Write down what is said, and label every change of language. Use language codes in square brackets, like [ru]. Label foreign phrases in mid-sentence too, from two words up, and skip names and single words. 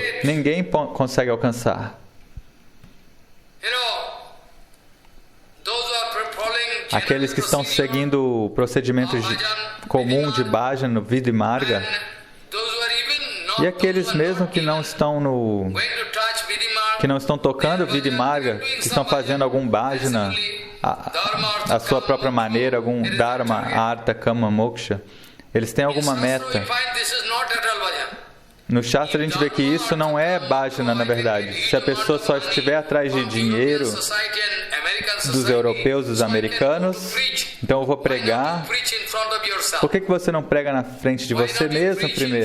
[pt] Ninguém consegue alcançar. Aqueles que estão seguindo o procedimento comum de bhajana no Vidimarga, e aqueles mesmo que não estão tocando Vidimarga, que estão fazendo algum bhajana a sua própria maneira, algum [sa] dharma, artha, kama, moksha, [pt] eles têm alguma meta. No Shastra a gente vê que isso não é bhajana, na verdade. Se a pessoa só estiver atrás de dinheiro dos europeus, dos americanos, então eu vou pregar. Por que você não prega na frente de você mesmo primeiro?